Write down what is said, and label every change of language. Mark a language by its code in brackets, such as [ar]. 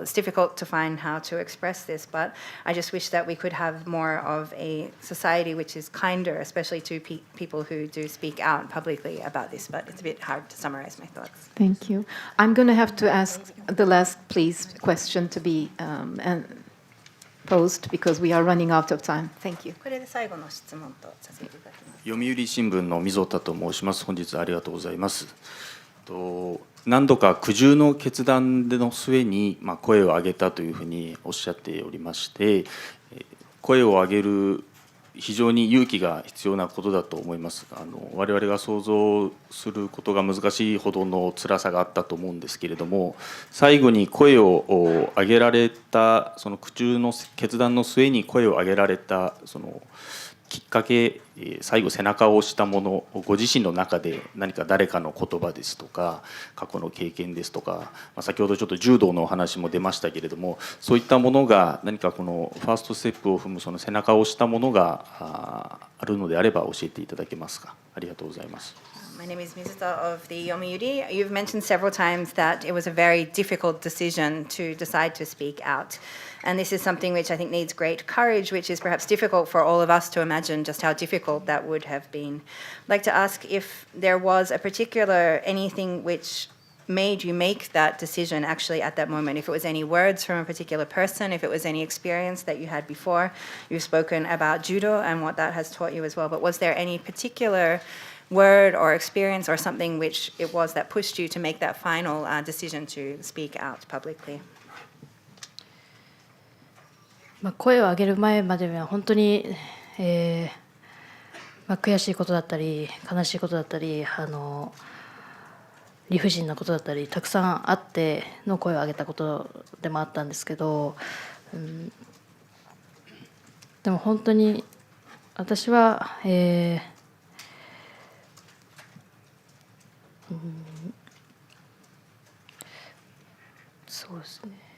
[en] It's difficult to find how to express this, but I just wish that we could have more of a society which is kinder, especially to people who do speak out publicly about this. But it's a bit hard to summarize my thoughts. Thank you. I'm going to have to ask the last, please, question to be posed because we are running out of time. Thank you. [ja] これで最後の質問とさせていただきます。読売新聞の溝田と申します。本日ありがとうございます。何度か苦渋の決断の末に声を上げたというふうにおっしゃっておりまして、声を上げる非常に勇気が必要なことだと思います。我々が想像することが難しいほどの辛さがあったと思うんですけれども、最後に声を上げられた、その苦渋の決断の末に声を上げられたそのきっかけ、最後背中を押したもの、ご自身の中で何か誰かの言葉ですとか過去の経験ですとか、先ほどちょっと柔道のお話も出ましたけれども、そういったものが何かこのファーストステップを踏むその背中を押したものがあるのであれば教えていただけますか。ありがとうございます。 [en] My name is Mizuta of the Yomiuri. You've mentioned several times that it was a very difficult decision to decide to speak out. And this is something which I think needs great courage, which is perhaps difficult for all of us to imagine just how difficult that would have been. I'd like to ask if there was a particular anything which made you make that decision actually at that moment, if it was any words from a particular person, if it was any experience that you had before. You've spoken about judo and what that has taught you as well, but was there any particular word or experience or something which it was that pushed you to make that final decision to speak out publicly? [ja] 声を上げる前までは本当に、悔しいことだったり悲しいことだったり理不尽なことだったりたくさんあっての声を上げたことでもあったんですけど、でも本当に私は、そうですね。